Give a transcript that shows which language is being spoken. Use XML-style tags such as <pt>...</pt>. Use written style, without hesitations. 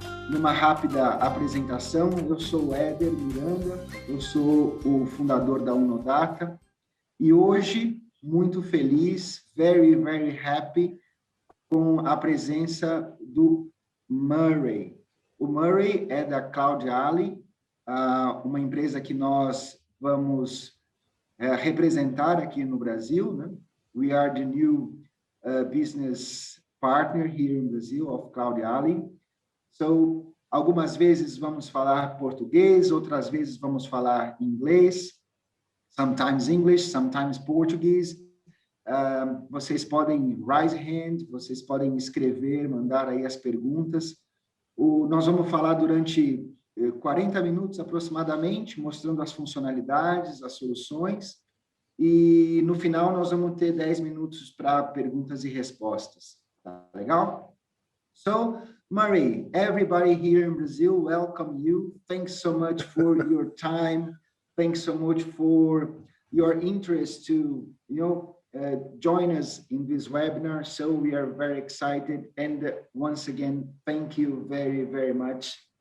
<pt>Numa rápida apresentação, eu sou o Éder Miranda, eu sou o fundador da Unodata e hoje, muito feliz,</pt> <en>very happy,</en> <pt>com a presença do Murray. O Murray é da CloudAlly, uma empresa que nós vamos representar aqui no Brasil, né?</pt> <en>We are the new business partner here in Brazil of CloudAlly.</en> <pt>So, algumas vezes vamos falar português, outras vezes vamos falar inglês,</pt> <en>sometimes English, sometimes Portuguese.</en> <pt>Vocês podem</pt> <en>raise hand,</en> <pt>vocês podem escrever, mandar aí as perguntas. Nós vamos falar durante 40 minutos aproximadamente, mostrando as funcionalidades, as soluções, e no final nós vamos ter 10 minutos para perguntas e respostas. Tá legal?</pt> <en>So, Murray, everybody here in Brazil, welcome you. Thanks so much for your time. Thanks so much for your interest to, join us in this webinar. So we are very excited. And once again, thank you very much.</en>